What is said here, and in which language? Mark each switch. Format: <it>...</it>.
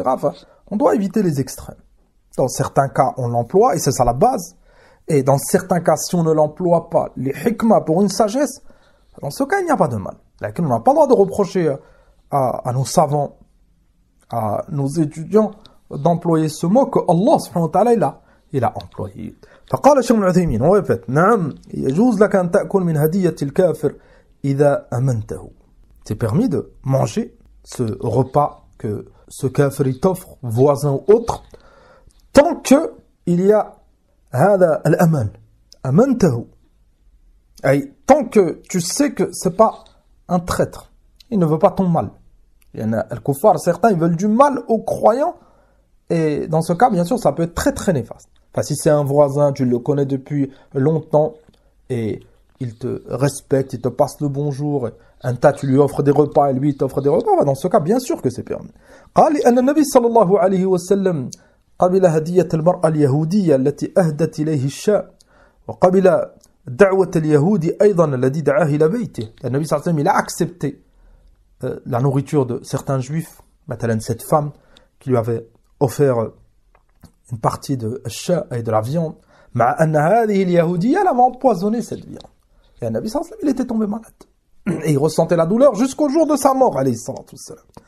<fr>Enfin, on doit éviter les extrêmes. Dans certains cas, on l'emploie, et c'est ça la base. Et dans certains cas, si on ne l'emploie pas, les hikmah pour une sagesse, dans ce cas, il n'y a pas de mal. On n'a pas le droit de reprocher à nos savants, à nos étudiants, d'employer ce mot que Allah subhanahu wa ta'ala il a employé.</fr> <ar>فقال الشيخ ابن عثيمين,</ar> <fr>on répète,</fr> <ar>نعم يجوز لك أن تأكل من هدية الكافر إذا أمنته.</ar> <fr>C'est permis de manger ce repas que ce kafir t'offre, voisin ou autre, tant que il y a</fr> <ar>هذا الأمان أمنته,</ar> <fr>tant que tu sais que c'est pas un traître, il ne veut pas ton mal. Il y en a al-kuffar, certains ils veulent du mal aux croyants, et dans ce cas bien sûr ça peut être très très néfaste. Enfin, si c'est un voisin, tu le connais depuis longtemps et il te respecte, il te passe le bonjour, un tas tu lui offres des repas et lui il t'offre des repas, dans ce cas bien sûr que c'est permis.</fr> <ar>قال أن النبي صلى الله عليه وسلم قبل هدية المرأة اليهودية التي أهدت إليه الشاء وقبل دعوة اليهودي أيضا الذي دعاه إلى بيته.</ar> <fr>Le Nabi sallallahu alayhi wa sallam, il a accepté la nourriture de certains juifs, مثلا cette femme qui lui avait offert une partie de chat et de la viande,</fr> <ar>مع أن هذه اليهودية</ar> <fr>elle avait empoisonné cette viande. Et le Nabi sallallahu alayhi wa sallam, il était tombé malade. Et il ressentait la douleur jusqu'au jour de sa mort, alayhi salatu wassalam.</fr>